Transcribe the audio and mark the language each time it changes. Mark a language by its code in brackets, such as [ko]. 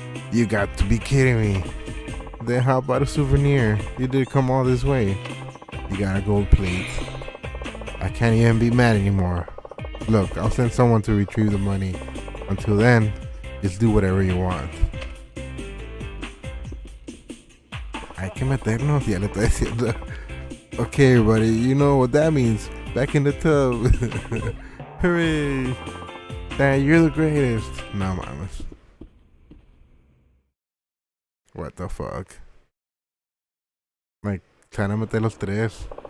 [en] You got to be kidding me. Then how about a souvenir? You did come all this way. You got a gold plate. I can't even be mad anymore. Look, I'll send someone to retrieve the money. Until then, just do whatever you want. [es] Hay que meternos, ya le estoy diciendo. [en] Okay, everybody, you know what that means. Back in the tub. Hooray! Dad, you're the greatest. [es] No mames. [en] What the fuck? Like, trying to [es] meter los tres.